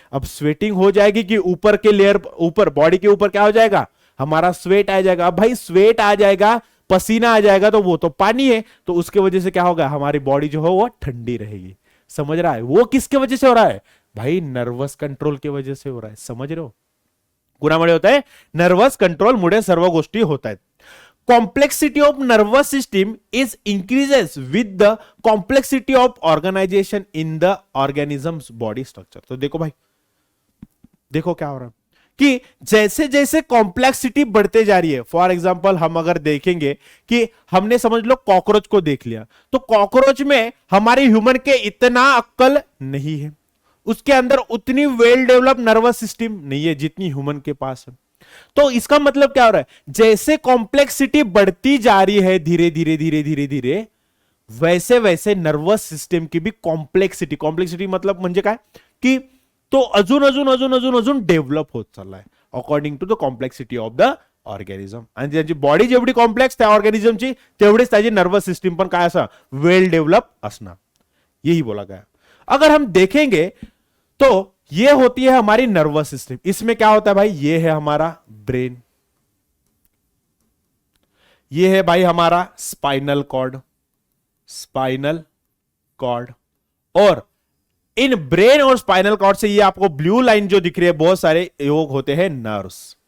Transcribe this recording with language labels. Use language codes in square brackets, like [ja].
[hi] अब स्वेटिंग हो जाएगी कि ऊपर के लेयर, ऊपर बॉडी के ऊपर क्या हो जाएगा, हमारा स्वेट आ जाएगा। अब भाई स्वेट आ जाएगा, पसीना आ जाएगा, तो वो तो पानी है, तो उसके वजह से क्या होगा, हमारी बॉडी जो है वो ठंडी रहेगी। समझ रहा है, वो किसके वजह से हो रहा है भाई, नर्वस कंट्रोल की वजह से हो रहा है। समझ रहे हो, [mr] कुणामुळे होता है, नर्वस कंट्रोल मुळे सर्व गोष्टी होत आहेत। [en] Complexity of nervous system is increases with the complexity of organization in the organism's body structure। [hi] तो देखो भाई, देखो क्या हो रहा है कि जैसे जैसे कॉम्प्लेक्सिटी बढ़ते जा रही है, फॉर एग्जांपल हम अगर देखेंगे कि हमने समझ लो कॉकरोच को देख लिया, तो कॉकरोच में हमारे ह्यूमन के इतना अक्ल नहीं है, उसके अंदर उतनी वेल डेवलप नर्वस सिस्टम नहीं है जितनी ह्यूमन के पास है। तो इसका मतलब क्या हो रहा है, जैसे कॉम्प्लेक्सिटी बढ़ती जा रही है धीरे धीरे धीरे धीरे धीरे, वैसे वैसे नर्वस सिस्टम की भी कॉम्प्लेक्सिटी मतलब [mr] म्हणजे काय की तो अजून अजून अजून अजून अजून डेव्हलप होत चाललाय according to the complexity of the organism. आणि त्याची बॉडी जेवढी कॉम्प्लेक्स त्या ऑर्गॅनिझमची तेवढीच त्याची नर्वस सिस्टम पण काय असं वेल डेव्हलप असणार, [hi] यही बोला गया। अगर हम देखेंगे तो ये होती है हमारी नर्वस सिस्टम। इसमें क्या होता है भाई, ये है हमारा ब्रेन, ये है भाई हमारा स्पाइनल कॉर्ड, स्पाइनल कॉर्ड, और इन ब्रेन और स्पाइनल कॉर्ड से ये आपको ब्लू लाइन जो दिख रही है, बहुत सारे योग होते हैं नर्व्स।